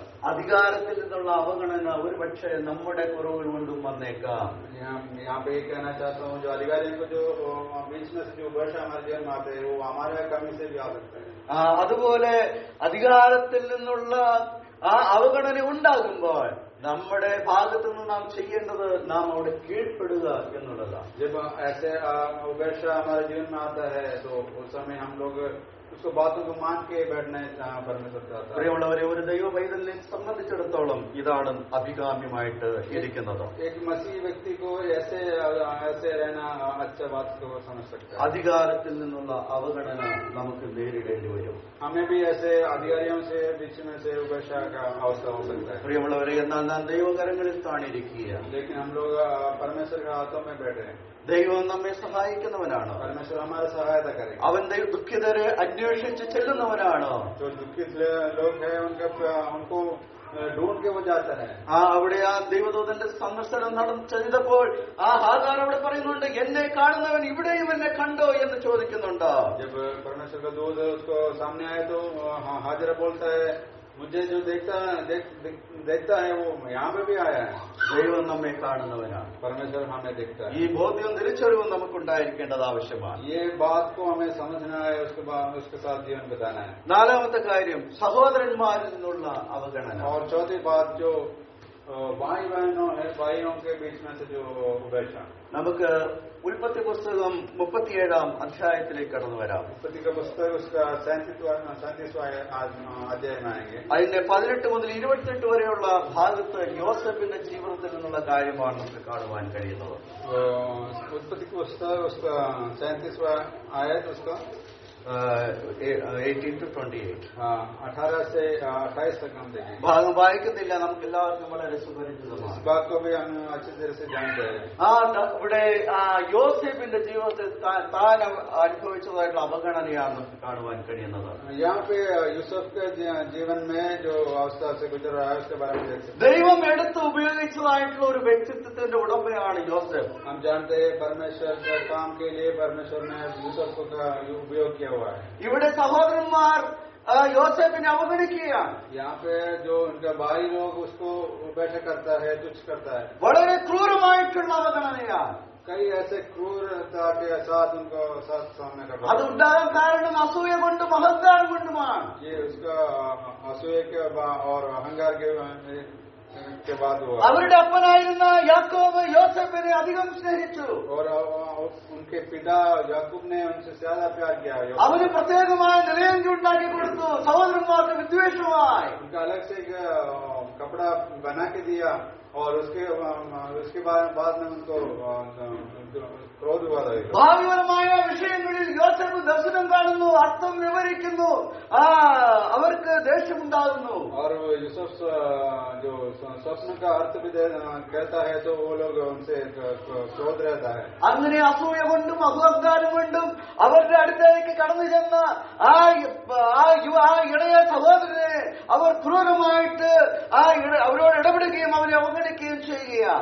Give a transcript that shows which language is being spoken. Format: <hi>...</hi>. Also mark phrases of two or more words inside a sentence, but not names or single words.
<ml>അധികാരത്തിൽ നിന്നുള്ള അവഗണന ഒരുപക്ഷെ നമ്മുടെ കുറവുകൾ കൊണ്ടും വന്നേക്കാം.</ml> <hi>यहाँ पे कहना चाहता हूँ, जो अधिकारियों को जो बीच में से जो वर्षा हमारे जीवन में आते हैं वो हमारे कमी से भी आ सकता है.</hi> <ml>അതുപോലെ അധികാരത്തിൽ നിന്നുള്ള ആ അവഗണന ഉണ്ടാകുമ്പോൾ നമ്മുടെ ഭാഗത്തു നിന്ന് നാം ചെയ്യേണ്ടത് നാം അവിടെ കീഴ്പ്പെടുക എന്നുള്ളതാണ്.</ml> <hi>जब ऐसे वर्षा हमारे जीवन में आता है तो उस समय हम लोग उसको बातों को मान के बैठना परमेश्वर चाहता है.</hi> <ml>പ്രിയമുള്ളവരെ, ഒരു ദൈവ പൈതലിനെ സംബന്ധിച്ചിടത്തോളം ഇതാണ് അഭികാമ്യമായിട്ട് ഇരിക്കുന്നത്.</ml> <hi>एक मसीह व्यक्ति को ऐसे रहना अच्छा बात को समझ सकता है.</hi> <ml>അധികാരത്തിൽ നിന്നുള്ള അവഗണന നമുക്ക് നേരിടേണ്ടി വരും.</ml> <hi>हमें भी ऐसे अधिकारियों से बीच में से वर्षा का अवस्था हो सकता है.</hi> <ml>പ്രിയമുള്ളവരെ, എന്നാൽ നാം ദൈവകരങ്ങളിൽ താണിരിക്കുക.</ml> <hi>लेकिन हम लोग परमेश्वर के हाथों में बैठे हैं.</hi> <ml>ദൈവം നമ്മെ സഹായിക്കുന്നവനാണ്.</ml> <hi>परमेश्वर हमारा सहायता करेगा.</hi> <ml>അവൻ ദുഃഖിതരെ അന്വേഷിച്ച് ചെല്ലുന്നവനാണ്.</ml> <hi>जो दुखित लोग हैं उनको ढूंढ के वो जाता है.</hi> <ml>അവിടെ ആ ദൈവദൂതന്റെ സന്ദർശനം ചെയ്തപ്പോൾ ആ ഹാഗാർ അവിടെ പറയുന്നുണ്ട്, എന്നെ കാണുന്നവൻ ഇവിടെയും എന്നെ കണ്ടോ എന്ന് ചോദിക്കുന്നുണ്ട്.</ml> <hi>जब परमेश्वर का दूत उसको सामने आए तो हाजिरा बोलता है, मुझे जो देखता है वो यहाँ पे भी आया है.</hi> <ml>ദൈവം നമ്മെ കാണുന്നവനാണ്.</ml> <hi>परमेश्वर हमें देखता है.</hi> <ml>ഈ ബോധ്യവും തിരിച്ചറിവും നമുക്കുണ്ടായിരിക്കേണ്ടത് ആവശ്യമാണ്.</ml> <hi>ये बात को हमें समझना है, उसके बाद उसके साथ जीवन बिताना है.</hi> <ml>നാലാമത്തെ കാര്യം സഹോദരന്മാരിൽ നിന്നുള്ള അവഗണന.</ml> <hi>और चौथी बात जो भाई बहनों है, भाइयों के बीच में से जो उपേക്ഷ.</hi> <ml>നമുക്ക് ഉൽപ്പത്തി പുസ്തകം 37-ാം അധ്യായത്തിലേക്ക് കടന്നു വരാം.</ml> <hi>उत्पत्ति का पुस्तक उसका 37वां अध्याय में आएंगे.</hi> <ml>അതിന്റെ 18 മുതൽ 28 വരെയുള്ള ഭാഗത്ത് യോസേഫിന്റെ ജീവിതത്തിൽ നിന്നുള്ള കാര്യമാണ് നമുക്ക് കാണുവാൻ കഴിയുന്നത്.</ml> <hi>उत्पत्ति का पुस्तक उसका 37वां आयत उसका</hi> <en>18 to 28.</en> <hi>18 से 28 तक हम देखेंगे.</hi> <ml>ഭാഗം വായിക്കുന്നില്ല, നമുക്ക് എല്ലാവർക്കും വളരെ സുപരിചിതമാണ്.</ml> <hi>इस बात को भी हम अच्छी तरह से जानते हैं.</hi> <ml>ഇവിടെ യോസേഫിന്റെ ജീവിതത്തിൽ താൻ അനുഭവിച്ചതായിട്ടുള്ള അവഗണനയാണ് നമുക്ക് കാണുവാൻ കഴിയുന്നത്.</ml> <hi>यहाँ पे यूसुफ के जीवन में जो अवस्था से गुजर रहा है उसके बारे में देख सकते हैं.</hi> <ml>ദൈവം എടുത്ത് ഉപയോഗിച്ചതായിട്ടുള്ള ഒരു വ്യക്തിത്വത്തിന്റെ ഉടമയാണ് യോസേഫ്.</ml> <hi>हम जानते हैं परमेश्वर के काम के लिए परमेश्वर ने यूसुफ को उपयोग किया हुआ है.</hi> <ml>ഇവിടെ സഹോദരന്മാർ യോസേഫിനെ അവഗണിക്കുകയാണ്.</ml> <hi>यहाँ पे जो उनका भाई लोग उसको उपേക്ഷ करता है, तुच्छ करता है.</hi> <ml>വളരെ ക്രൂരമായിട്ടുള്ള അവഗണനയാണ്.</ml> <hi>कई ऐसे क्रूरता के साथ उनको साथ सामने करता है.</hi> <ml>അത് ഉണ്ടാകാൻ കാരണം അസൂയ കൊണ്ടും അഹങ്കാരം കൊണ്ടുമാണ്.</ml> <hi>ये उसका असूया के और अहंकार के बाद हुआ.</hi> <ml>അവരുടെ അപ്പനായിരുന്ന യാക്കോബ് യോസേഫിനെ അധികം സ്നേഹിച്ചു.</ml> <hi>और उनके पिता याकूब ने उनसे ज्यादा प्यार किया.</hi> <ml>അവന് പ്രത്യേകമായ നിലയങ്കി ഉണ്ടാക്കി കൊടുത്തു. സഹോദരന്മാർക്ക് വിദ്വേഷമായി</ml> <hi>उनका अलग से कपड़ा बना के दिया और उसके बाद में उनको क्रोध हुआ.</hi> <ml>ഭാവിപരമായ വിഷയങ്ങളിൽ യോസേഫ് ദർശനം കാണുന്നു, അർത്ഥം വിവരിക്കുന്നു, അവർക്ക് ദേഷ്യമുണ്ടാകുന്നു.</ml> <hi>और यूसुफ जो स्वप्न का अर्थ भी कहता है तो वो लोग उनसे क्रोध रहता है.</hi> <ml>അങ്ങനെ അസൂയ കൊണ്ടും അഹങ്കാരം കൊണ്ടും അവരുടെ അടുത്തേക്ക് കടന്നു ചെന്ന ആ ഇടയ സഹോദരനെ അവർ ക്രൂരമായിട്ട് അവരോട് ഇടപെടുകയും അവരെ അവഗണിക്കുകയും ചെയ്യുകയാണ്.</ml>